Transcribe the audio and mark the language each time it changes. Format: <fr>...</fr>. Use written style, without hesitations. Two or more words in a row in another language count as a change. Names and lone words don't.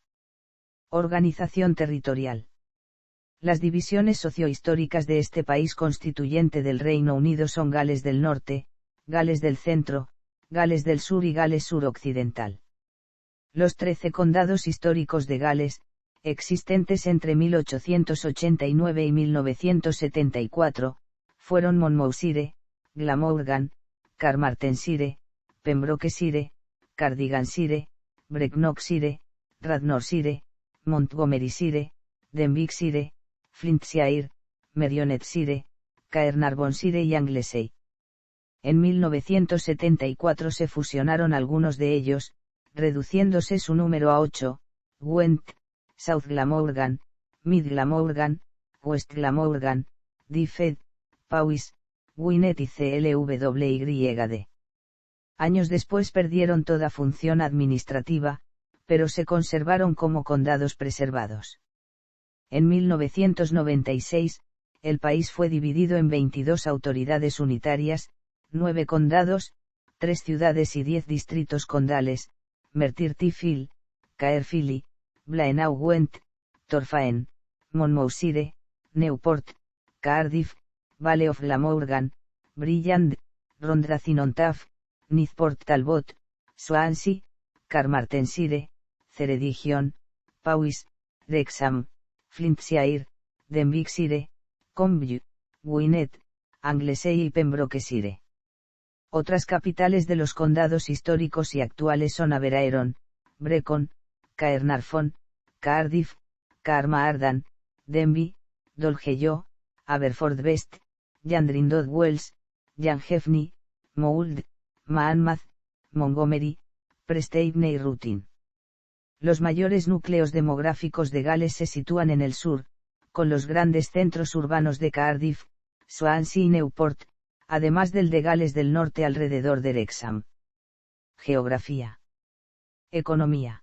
<es>Organización territorial. Las divisiones sociohistóricas de este país constituyente del Reino Unido son Gales del Norte, Gales del Centro, Gales del Sur y Gales Suroccidental. Los 13 condados históricos de Gales, existentes entre 1889 y 1974, fueron Monmouthshire, Glamorgan, Carmarthenshire, Pembrokeshire, Cardiganshire, Brecknockshire, Radnorshire, Montgomeryshire, Denbighshire, Flintshire, Merionethshire, Caernarvonshire y Anglesey. En 1974 se fusionaron algunos de ellos, reduciéndose su número a 8, Gwent, South Glamorgan, Mid Glamorgan, West Glamorgan, Dyfed, Powys, Gwynedd y Clwyd. Años después perdieron toda función administrativa, pero se conservaron como condados preservados. En 1996, el país fue dividido en 22 autoridades unitarias, 9 condados, 3 ciudades y 10 distritos condales, Merthyr Tydfil, Caerphilly, Blaenau Gwent, Torfaen, Monmouthshire, Newport, Cardiff, Vale of Glamorgan, Brilland, Rhondda-Cynon-Taf, Newport Talbot, Swansea, Carmarthenshire, Ceredigion, Powys, Wrexham, Flintshire, Denbighshire, Combs, Gwynedd, Anglesey y Pembrokeshire. Otras capitales de los condados históricos y actuales son Aberaeron, Brecon, Caernarfon, Cardiff, Carmarthen, Denbigh, Dolgello, Haverfordwest, Llandrindod Wells, Llangefni, Mould, Monmouth, Montgomery, Presteigne y Ruthin. Los mayores núcleos demográficos de Gales se sitúan en el sur, con los grandes centros urbanos de Cardiff, Swansea y Newport, además del de Gales del Norte alrededor de Wrexham. Geografía. Economía.</es>